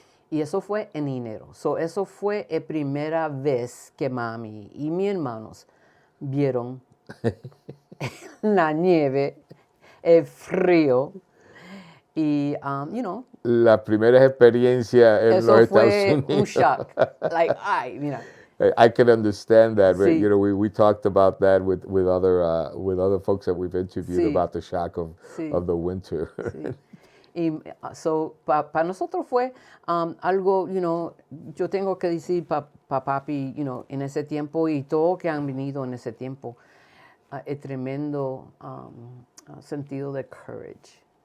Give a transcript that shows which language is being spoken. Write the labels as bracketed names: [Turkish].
[Spanish] Y eso fue en enero. So, eso fue la primera vez que mami y mis hermanos vieron la nieve, el frío y, La primera experiencia en los Estados Unidos. Eso fue un shock. Mira. [English] I can understand that. [Spanish] Sí. [English] You know, we talked about that with other folks that we've interviewed [Spanish] Sí. [English] about the shock of [Spanish] Sí. [English] the winter. [Spanish] Sí. Y para nosotros fue algo, yo tengo que decir para papi, en ese tiempo y todos que han venido en ese tiempo, el tremendo sentido de courage.